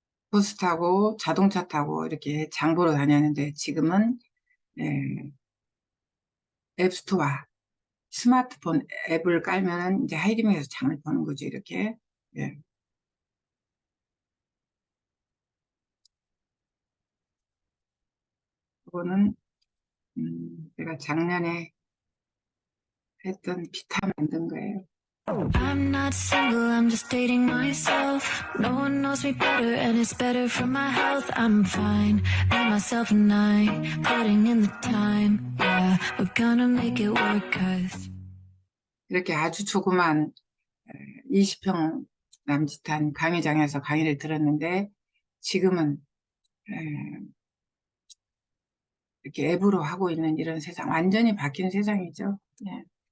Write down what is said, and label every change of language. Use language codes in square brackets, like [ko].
[ko] 버스 타고 자동차 타고 이렇게 장 보러 다녔는데 지금은 앱스토어, 스마트폰 앱을 깔면은 이제 하이리밍에서 장을 보는 거죠. 이렇게. 예. 그거는 제가 작년에 했던 비타 만든 거예요. [en] I'm not single, I'm just dating myself. No one knows me better and it's better for my health. I'm fine, me, myself and I, putting in the time. Yeah, we're gonna make it work 'cause [ko] 이렇게 아주 조그만 20평 남짓한 강의장에서 강의를 들었는데 지금은 이렇게 앱으로 하고 있는 이런 세상, 완전히 바뀐 세상이죠. 예.